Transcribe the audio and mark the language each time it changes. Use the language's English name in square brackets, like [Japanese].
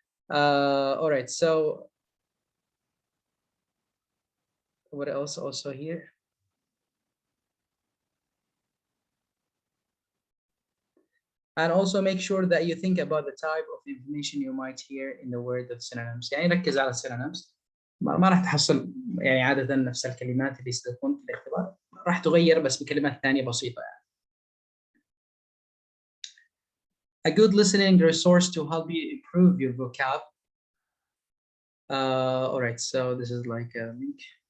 [English] All right, so what else also here? And also make sure that you think about the type of information you might hear in the word of synonyms. [Arabic] يعني ركز على synonyms. ما راح تحصل يعني عادة نفس الكلمات اللي ستكون في الاختبار، راح تغير بس بكلمات ثانية بسيطة يعني. [English] A good listening resource to help you improve your vocab. All right, so this is like a link.